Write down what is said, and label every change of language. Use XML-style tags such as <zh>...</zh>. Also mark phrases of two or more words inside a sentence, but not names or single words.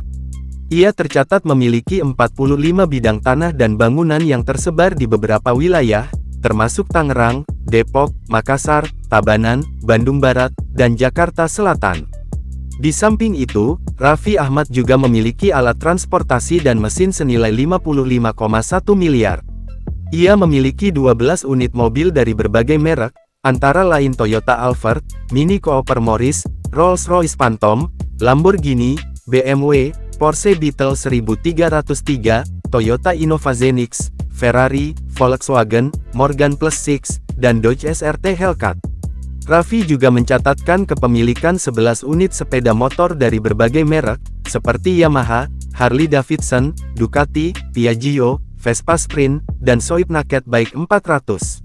<id>Ia tercatat memiliki 45 bidang tanah dan bangunan yang tersebar di beberapa wilayah, termasuk Tangerang, Depok, Makassar, Tabanan, Bandung Barat, dan Jakarta Selatan. Di samping itu, Raffi Ahmad juga memiliki alat transportasi dan mesin senilai 55,1 miliar. Ia memiliki 12 unit mobil dari berbagai merek, antara lain Toyota Alphard, Mini Cooper Morris, Rolls-Royce Phantom, Lamborghini, BMW, Porsche Beetle 1303, Toyota Innova Zenix, Ferrari, Volkswagen, Morgan Plus 6, dan Dodge SRT Hellcat. Raffi juga mencatatkan kepemilikan 11 unit sepeda motor dari berbagai merek, seperti Yamaha, Harley Davidson, Ducati, Piaggio, Vespa Sprint, dan Soyuz Naked Bike 400.</id>